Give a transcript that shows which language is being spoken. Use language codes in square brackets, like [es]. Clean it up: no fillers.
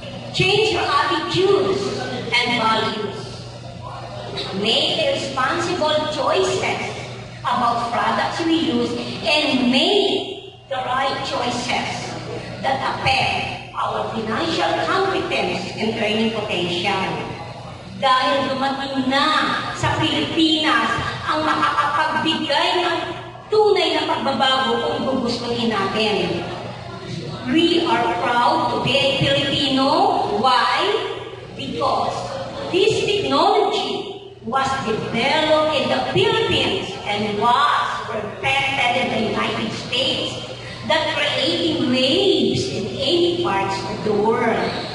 [en] Change your attitudes and values. Make responsible choices about products we use and make the right choices that affect our financial competence and earning potential. [tl] Dahil dumating na sa Pilipinas ang makakapagbigay ng tunay na pagbabago kung gugustuhin natin. [en] We are proud to be a Filipino. Why? Because this technology was developed in the Philippines and was perfected in the United States, that creating waves in any parts of the world.